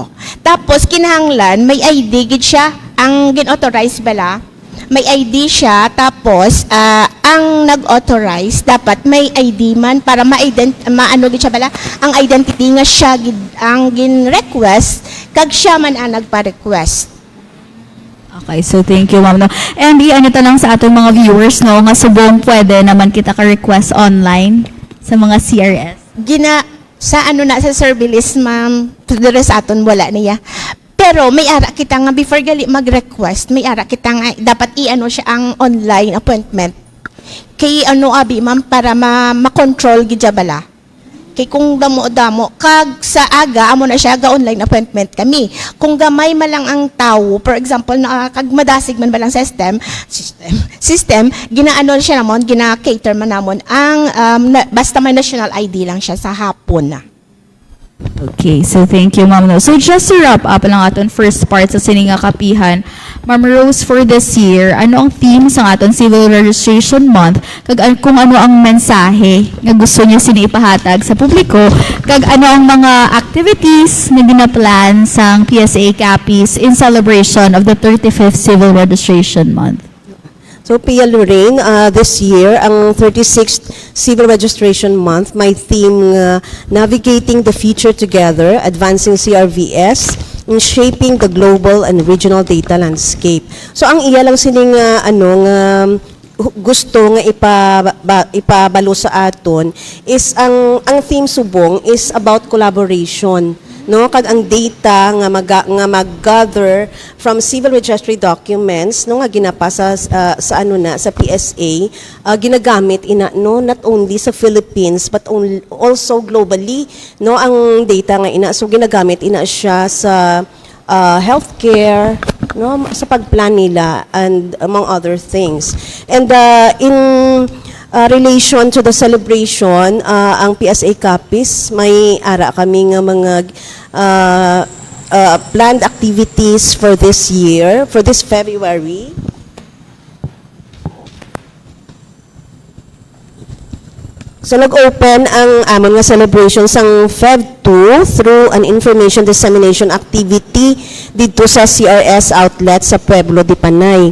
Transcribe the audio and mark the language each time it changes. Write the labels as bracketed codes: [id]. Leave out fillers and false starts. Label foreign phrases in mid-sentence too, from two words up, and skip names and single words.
[hil] Tapos, kinahanglan, may ID gid siya, ang gin-authorize bala, may ID siya, tapos, ang nag-authorize, dapat may ID man para maano gid siya bala, ang identity nga siya gid ang gin-request, kag siya man ang nagpa-request. [en] Okay, so thank you, ma'am, no? [hil] And ano ta lang sa atong mga viewers, no, nga subong pwede naman kita ka-request online sa mga CRS. Sa survey list, ma'am, dire sa aton wala niya. Pero may ara kita nga before gali mag-request, may ara kita nga dapat siya ang [en] online appointment. [hil] Kay abi ma'am para ma-control gid bala. Kay kung damo-damo kag sa aga amo na siya ga [en] online appointment [hil] kami. Kung gamay man lang ang tawo, [en] for example [hil] kag madasig man balang system siya namon, gina-cater man namon ang basta may national ID lang siya sa hapon na. [en] Okay, so thank you, ma'am, no? So just to wrap up [hil] lang aton [en] first part sa Sininga Kapihan, Ma'am Rose, for this year, [hil] ano ang theme sa aton Civil Registration Month? Kag kung ano ang mensahe nga gusto niyo siniipahatag sa publiko? Kag ano ang mga activities na ginaplan sang PSA Capis [en] in celebration of the 35th Civil Registration Month? So, Pia Lorraine, this year, ang 36th Civil Registration Month, my theme, Navigating the Future Together, Advancing CRVS, in Shaping the Global and Regional Data Landscape. So, [hil] ang iya lang sining, gusto nga ipabalo sa aton is ang theme subong [en] is about collaboration, [hil] no, kag ang data nga mag-gather [en] from civil registry documents, [hil] no, nga ginapasa sa PSA, ginagamit [en] not only [hil] sa Philippines [en] but also globally, [hil] no, ang data nga so ginagamit siya sa healthcare, no, sa pagplan nila and [en] among other things. And in relation to the celebration, [hil] ang PSA Capis, may ara kami nga mga [en] planned activities for this year, for this February. [hil] So, nag-open ang amon nga celebration sang Feb 2 [en] through an information dissemination activity [hil] dito sa CRS outlet sa Pueblo de Panay.